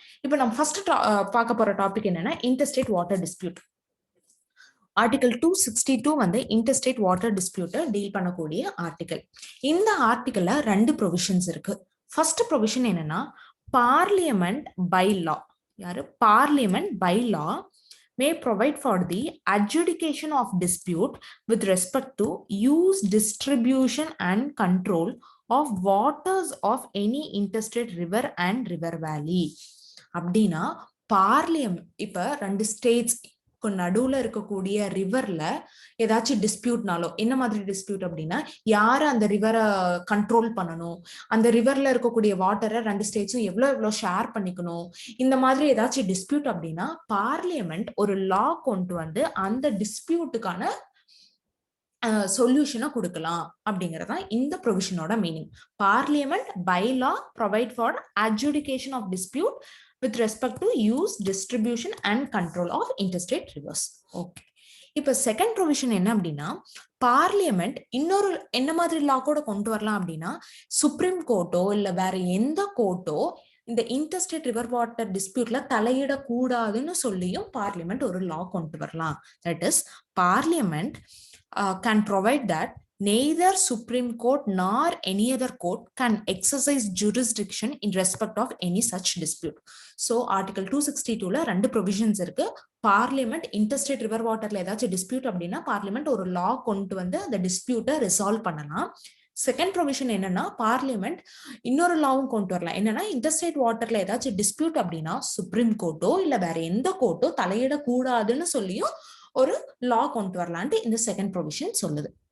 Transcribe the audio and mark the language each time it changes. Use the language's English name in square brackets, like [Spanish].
[Tamil] இப்ப நம்ம ஃபர்ஸ்ட் பார்க்க போற டாபிக் என்னன்னா இன்டர்ஸ்டேட் வாட்டர் டிஸ்பியூட். ஆர்டிகல் 262 வந்து இன்டர்ஸ்டேட் வாட்டர் டிஸ்பியூட்டை டீல் பண்ணக்கூடிய ஆர்டிகல். இந்த ஆர்டிகல்ல 2 ப்ரொவிஷன்ஸ் இருக்கு. ஃபர்ஸ்ட் ப்ரொவிஷன் என்னன்னா parliament by law. [English] Parliament by law may provide for the adjudication of dispute with respect to use, distribution and control of waters of any interstate river and river valley. [Tamil] அப்படின்னா parliament இப்ப 2 states நடுவுல இருக்கக்கூடிய ரிவர்ல ஏதாச்சும் டிஸ்பியூட்னாலோ, என்ன மாதிரி dispute அப்படின்னா யாரு அந்த ரிவரை கண்ட்ரோல் பண்ணணும், அந்த ரிவர்ல இருக்கக்கூடிய வாட்டரை 2 ஸ்டேட்ஸும் எவ்வளவு ஷேர் பண்ணிக்கணும், இந்த மாதிரி ஏதாச்சும் டிஸ்பியூட் அப்படின்னா பார்லிமெண்ட் ஒரு லா கொண்டு வந்து அந்த டிஸ்பியூட்டுக்கான சொல்யூஷனை கொடுக்கலாம் அப்படிங்கறதான் இந்த ப்ரொவிஷனோட meaning. [English] Parliament by law provide for adjudication of dispute with respect to use, distribution and control of interstate rivers. Okay. [Tamil] இப்ப செகண்ட் ப்ரொவிஷன் என்ன அப்படின்னா பார்லிமெண்ட் இன்னொரு என்ன மாதிரி லா கூட கொண்டு வரலாம் அப்படின்னா சுப்ரீம் கோர்ட்டோ இல்ல வேற எந்த கோர்ட்டோ இந்த இன்டர்ஸ்டேட் ரிவர் வாட்டர் டிஸ்பியூட்ல தலையிடக்கூடாதுன்னு சொல்லியும் பார்லிமெண்ட் ஒரு லா கொண்டு வரலாம். [English] That is parliament can provide that neither Supreme Court nor any other court can exercise jurisdiction in respect of any such dispute. So article 262ல 2 provisions [Tamil] இருக்கு. பார்லிமெண்ட் இன்டர்ஸ்டேட் ரிவர் வாட்டர்ல ஏதாச்சும் dispute அப்படின்னா parliament ஒரு லா கொண்டு வந்து அந்த டிஸ்பியூட்டை ரிசால்வ் பண்ணலாம். Second provision என்னன்னா பார்லிமெண்ட் இன்னொரு லாவும் கொண்டு வரலாம். என்னன்னா இன்டர்ஸ்டேட் வாட்டர்ல ஏதாச்சும் டிஸ்பியூட் அப்படின்னா சுப்ரீம் கோர்ட்டோ இல்ல வேற எந்த கோர்ட்டோ தலையிடக்கூடாதுன்னு சொல்லியும் ஒரு லா கொண்டு வரலான்ட்டு இந்த செகண்ட் ப்ரொவிஷன் சொல்லுது.